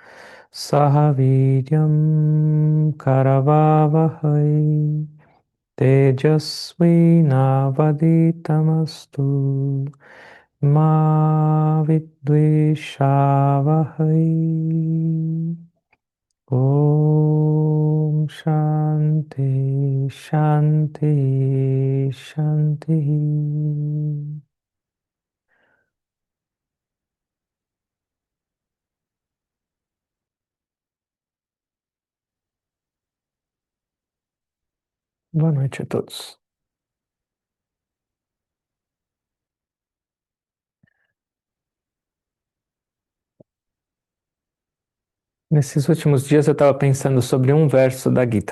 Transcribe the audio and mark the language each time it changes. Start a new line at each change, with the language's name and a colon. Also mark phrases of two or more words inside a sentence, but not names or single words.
Sanskrit: Sahaviryam Karavavahai Tejasvi Navaditamastu Ma Vidvishavahai Om Shanti Shanti Shanti.
Portuguese: Boa noite a todos. Nesses últimos dias eu estava pensando sobre um verso da Gita.